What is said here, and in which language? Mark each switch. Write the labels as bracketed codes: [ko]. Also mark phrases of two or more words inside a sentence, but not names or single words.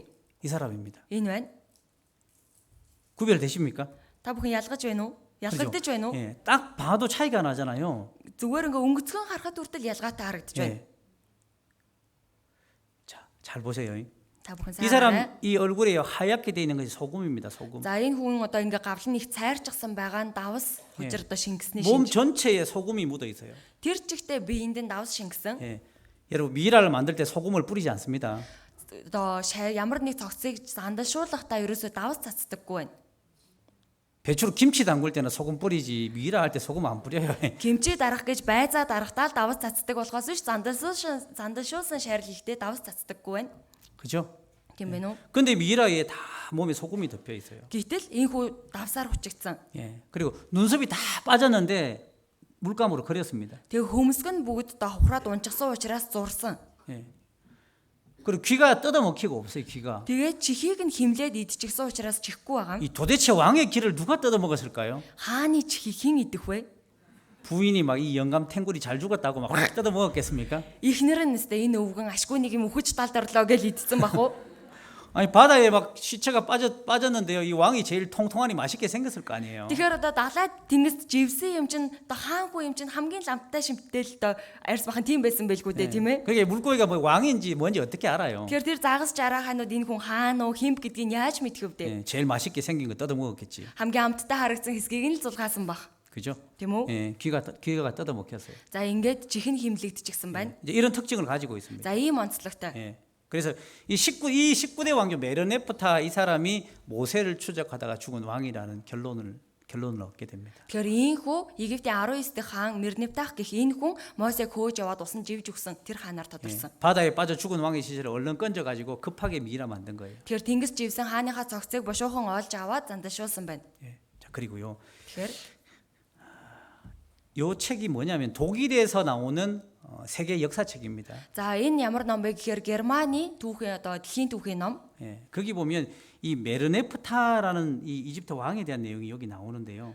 [ko] 이 사람입니다. [mn] Энэ байна. [ko] 구별되십니까? [mn] Та бүхэн ялгаж байна уу? Ялгагдаж байна уу? [ko] 예, 딱 봐도 차이가 나잖아요. [mn] Зүгээр ингээ өнгөцгөн харахад хүртэл ялгаатай харагдаж байна. [ko] 예. 자, 잘 보세요. [mn] Та бүхэн [ko] 이 [mn] сайн хараарай. [ko] 사람 이 얼굴에 하얗게 돼 있는 것이 소금입니다. 소금. [mn] За энэ хүн одоо ингээ гавлын их цайрчсан байгаа нь давс хүчээр одоо шингэсний [ko] 몸 [mn] шинж. [ko] 전체에 소금이 묻어 있어요. [mn] Тэр чигтээ биеинд нь давс шингэсэн. [ko] 예. 여러분 미라를 만들 때 소금을 뿌리지 않습니다. [mn] Одоо ямар нэг цогцыг зандалшуулахдаа ерөөсөө давс цацдаггүй байна. [ko] 배추로 김치 담글 때는 소금 뿌리지 미라 할 때 소금 안 뿌려요. [mn] Кимчи дарах гэж байзаа дарахтаа л давс цацдаг болохоос биш зандалшуулсан шарил ихтэй давс цацдаггүй байна. [ko] 그죠? [mn] Тийм байна уу? [ko] 근데 미라에 다 몸에 소금이 덮여 있어요. [mn] Гэтэл энэ хүү давсаар хүчигдсэн. [ko] 예. 그리고 눈썹이 다 빠졌는데 물감으로 그렸습니다. [mn] Тэгээ хөмсг нь бүгд одоо хухраад унчихсан учраас зурсан. [ko] 예. 그리고 귀가 뜯어먹히고 없어요. 귀가. [mn] Тэгээ чихийг нь химлээд идчихсэн учраас чихгүй байгаа юм. [ko] 이 도대체 왕의 귀를 누가 뜯어먹었을까요? [mn] Хааны чихийг хэн идэх вэ? [ko] 부인이 막 이 영감 탱굴이 잘 죽었다고 막 확 뜯어먹었겠습니까? [mn] Эхнэр нь өстэй энэ өвгөн ашгүй нэг юм өхөж талдарлоо гэж идсэн бах уу? [ko] 아니 바다에 막 시체가 빠졌는데요. 이 왕이 제일 통통하니 맛있게 생겼을 거 아니에요. [mn] Тэгэхээр одоо далайд тэнгист живсэн юм чинь одоо хаангүй юм чинь хамгийн ламттай шимттэл одоо арьс бахан тийм байсан байлгүй дээ тийм ээ. [ko] 그게 물고기가 뭐 왕인지 뭔지 어떻게 알아요? [mn] Тэгэхээр тэр загас жараа ханууд энэ хүн хаана уу химп гэдгийг яаж мэдэх вэ? [ko] 예, 제일 맛있게 생긴 거 뜯어먹었겠지. [mn] Хамгийн амттай харагдсан хэсгийг нь л зулгаасан бах. [ko] 그죠? [mn] Тийм үү? [ko] 예, 귀가 뜯어먹혔어요. [mn] За ингээд чихэн химлэгдчихсэн байна. [ko] 이제 이런 특징을 가지고 있습니다. [mn] За ийм онцлогтой. [ko] 예. 그래서 이 19대 왕조 메르네프타 이 사람이 모세를 추적하다가 죽은 왕이라는 결론을 얻게 됩니다. [mn] Тэгэхээр энэ хүү Египтийн 19 дэх хаан Мернептах гэх энэ хүн Мосег хөөж яваад усан живж өгсөн тэр хаанаар тодорсон. [ko] 바다에 빠져 죽은 왕의 시체를 얼른 건져 가지고 급하게 미라 만든 거예요. [mn] Тэгэхээр тэнгис живсэн хааныхаа цогцыг бошуухан олж аваад зандашуулсан байна. [ko] 예. 자, 그리고요. [mn] Тэгэхээр [ko] 요 책이 뭐냐면 독일에서 나오는 세계 역사책입니다. [mn] за энэ ямар ном бэ гэхээр Германы түүхийн одоо дэлхийн түүхийн ном. [ko] 예. 거기 보면 이 메르네프타라는 이 이집트 왕에 대한 내용이 여기 나오는데요.